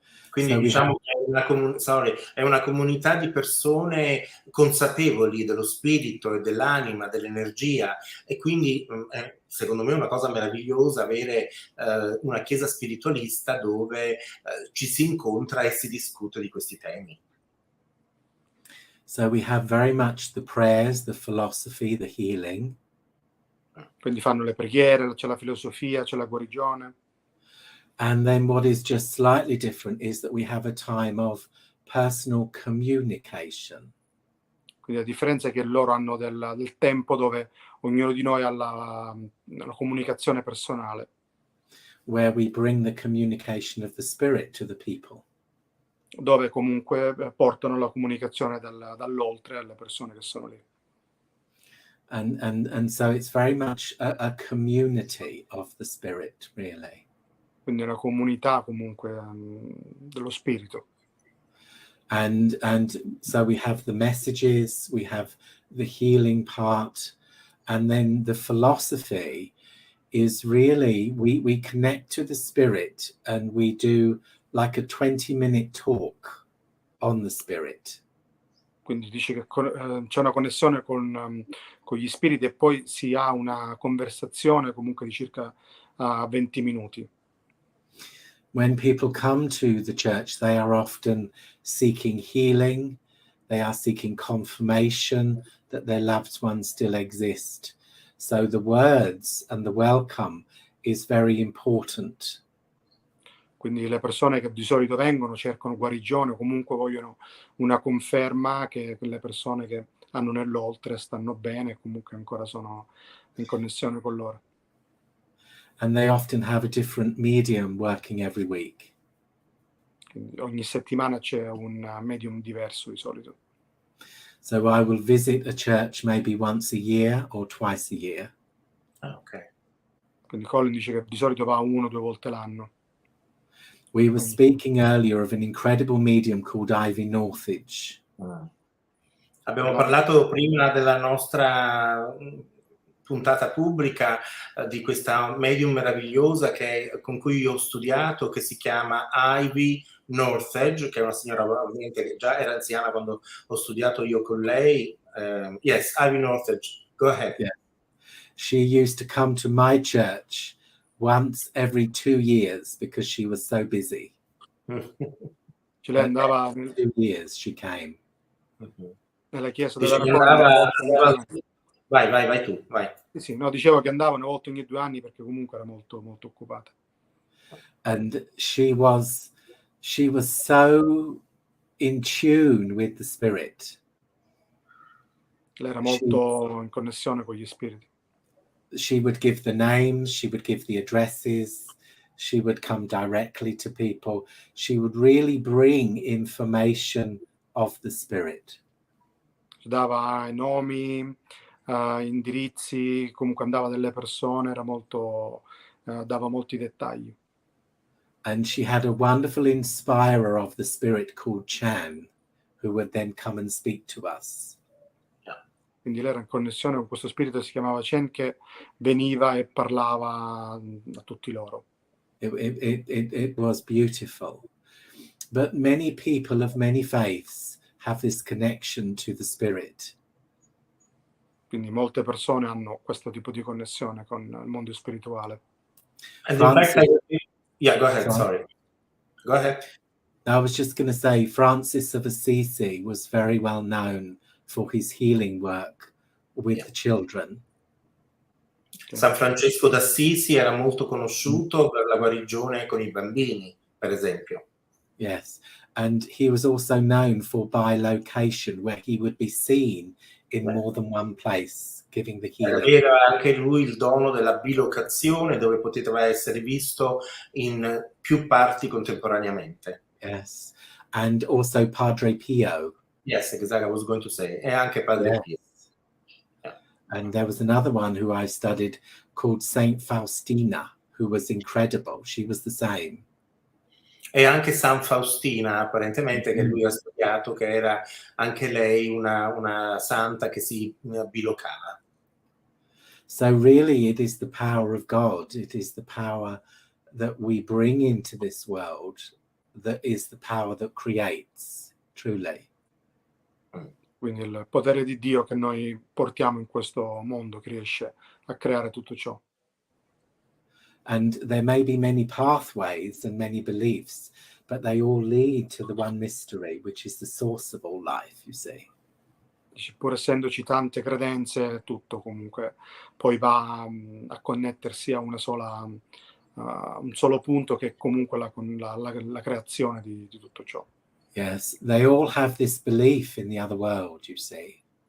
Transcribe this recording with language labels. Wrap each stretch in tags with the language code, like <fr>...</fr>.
<it>Quindi diciamo che è una comunità di persone consapevoli dello spirito e dell'anima, dell'energia, e quindi secondo me è una cosa meravigliosa avere una chiesa spiritualista dove ci si incontra e si discute di questi temi.</it> <en>So we have very much the prayers, the philosophy, the healing.</en> <it>Quindi fanno le preghiere, c'è la filosofia, c'è la guarigione.</it> <en>And then what is just slightly different is that we have a time of personal communication.</en> <it>Quindi la differenza è che loro hanno del tempo dove ognuno di noi ha la comunicazione personale.</it> <en>Where we bring the communication of the spirit to the people.</en> <it>Dove comunque portano la comunicazione dall'oltre alle persone che sono lì.</it> <en>And so it's very much a community of the spirit, really.</en> <it>Quindi è una comunità comunque dello spirito.</it> <en>And so we have the messages, we have the healing part, and then the philosophy is really we connect to the spirit and we do like a 20-minute talk on the spirit.</en> <it>Quindi dice che c'è una connessione con gli spiriti e poi si ha una conversazione comunque di circa 20 minuti.</it> <en>When people come to the church, they are often seeking healing, they are seeking confirmation that their loved ones still exist. So the words and the welcome is very important.</en> <it>Quindi le persone che di solito vengono cercano guarigione o comunque vogliono una conferma che quelle persone che hanno nell'oltre stanno bene e comunque ancora sono in connessione con loro.</it> <en>And they often have a different medium working every week.</en> <it>Quindi ogni settimana c'è un medium diverso di solito.</it> <en>So I will visit a church maybe once a year or twice a year. Ok.</en> <it>Quindi Colin dice che di solito va 1 o 2 volte l'anno.</it> <en>We were speaking earlier of an incredible medium called Ivy Northage.</en> <it>Abbiamo parlato prima della nostra puntata pubblica di questa medium meravigliosa con cui io ho studiato, che si chiama Ivy Northage, che è una signora ovviamente che già era anziana quando ho studiato io con lei.</it> <en>Yes, Ivy Northage. Go ahead. Yeah. She used to come to my church once every 2 years because she was so busy.</en> <it>Cioè lei andava</it> <en>2 years she came.</en> <it>nella chiesa Dice dove che era vai tu, vai. sì, no, dicevo che andava una volta ogni 2 anni perché comunque era molto, molto occupata.</it> <en>And she was so in tune with the spirit.</en> <it>Lei era molto in connessione con gli spiriti.</it> <en>She would give the names, she would give the addresses, she would come directly to people. She would really bring information of the spirit.</en> <it>Dava i nomi, indirizzi, comunque andava delle persone, era molto, dava molti dettagli.</it> <en>And she had a wonderful inspirer of the spirit called Chan, who would then come and speak to us.</en> <it>Quindi lei era in connessione con questo spirito che si chiamava Chen, che veniva e parlava a tutti loro.</it> <en>It was beautiful. But many people of many faiths have this connection to the spirit.</en> <it>Quindi molte persone hanno questo tipo di connessione con il mondo spirituale.</it> <en>And in fact, yeah, go ahead, sorry. Go ahead. I was just going to say, Francis of Assisi was very well known for his healing work with the children.</en> <it>San Francesco d'Assisi era molto conosciuto per la guarigione con i bambini, per esempio.</it> <en>Yes, and he was also known for bilocation, where he would be seen in more than one place, giving the healing.</en> <it>Aveva anche lui il dono della bilocazione, dove poteva essere visto in più parti contemporaneamente.</it> <en>Yes, and also Padre Pio. Yes, exactly, I was going to say.</en> <it>E anche Padre Pio.</it> <en>And there was another one who I studied called Saint Faustina, who was incredible. She was the same.</en> <it>E anche San Faustina, apparentemente, che lui ha studiato, che era anche lei una santa che si bilocava.</it> <en>So really it is the power of God. It is the power that we bring into this world that is the power that creates, truly.</en> <it>Quindi il potere di Dio che noi portiamo in questo mondo che riesce a creare tutto ciò.</it> <en>And there may be many pathways and many beliefs, but they all lead to the one mystery, which is the source of all life, you see.</en> <it>Pur essendoci tante credenze, tutto comunque poi va a connettersi a una sola, un solo punto che è comunque la creazione di tutto ciò.</it> <en>Yes, they all have this belief in the other world, you see.</en>